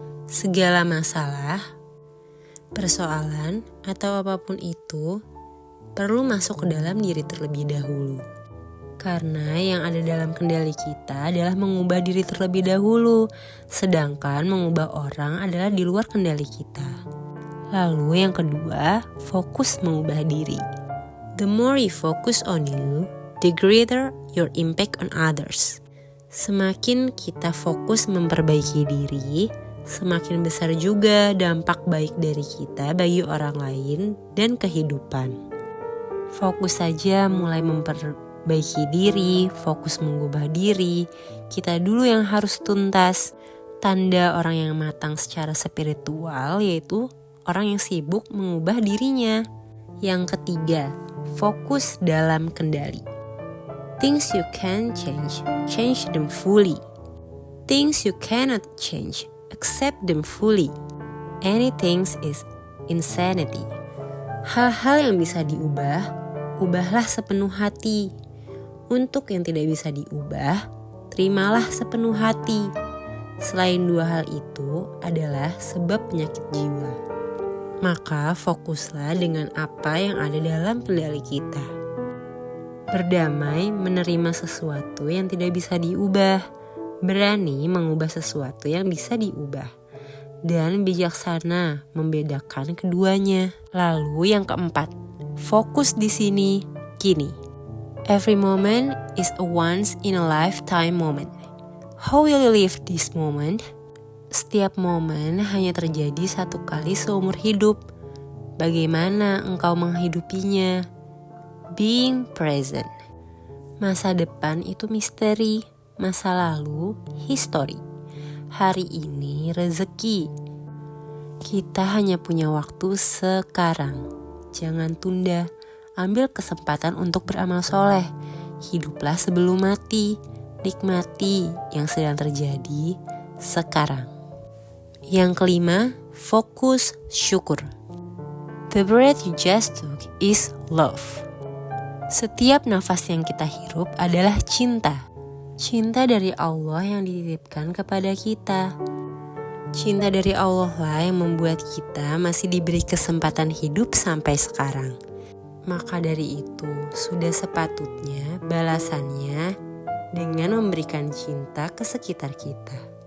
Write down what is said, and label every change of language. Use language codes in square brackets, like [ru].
[id] Segala masalah, persoalan, atau apapun itu perlu masuk ke dalam diri terlebih dahulu. Karena yang ada dalam kendali kita adalah mengubah diri terlebih dahulu, sedangkan mengubah orang adalah di luar kendali kita. Lalu yang kedua, fokus mengubah diri. [en] The more you focus on you, the greater your impact on others. [id] Semakin kita fokus memperbaiki diri, semakin besar juga dampak baik dari kita bagi orang lain dan kehidupan. Fokus saja mulai memperbaiki diri, fokus mengubah diri, kita dulu yang harus tuntas. Tanda orang yang matang secara spiritual yaitu orang yang sibuk mengubah dirinya. Yang ketiga, fokus dalam kendali. [en] Things you can change, change them fully. Things you cannot change, accept them fully. Anything is insanity. [id] Hal-hal yang bisa diubah, ubahlah sepenuh hati. Untuk yang tidak bisa diubah, terimalah sepenuh hati. Selain 2 hal itu adalah sebab penyakit jiwa. Maka fokuslah dengan apa yang ada dalam kendali kita. Berdamai menerima sesuatu yang tidak bisa diubah, berani mengubah sesuatu yang bisa diubah, dan bijaksana membedakan keduanya. Lalu yang keempat, fokus di sini, kini. [en] Every moment is a once in a lifetime moment. How will you live this moment? [id] Setiap momen hanya terjadi 1 kali seumur hidup. Bagaimana engkau menghidupinya? [en] Being present. [id] Masa depan itu misteri, masa lalu history. Hari ini rezeki. Kita hanya punya waktu sekarang. Jangan tunda, ambil kesempatan untuk beramal soleh. Hiduplah sebelum mati, nikmati yang sedang terjadi sekarang. Yang kelima, fokus syukur. [en] The breath you just took is love. [id] Setiap nafas yang kita hirup adalah cinta. Cinta dari Allah yang dititipkan kepada kita. Cinta dari Allah lah yang membuat kita masih diberi kesempatan hidup sampai sekarang. Maka dari itu, sudah sepatutnya balasannya dengan memberikan cinta ke sekitar kita.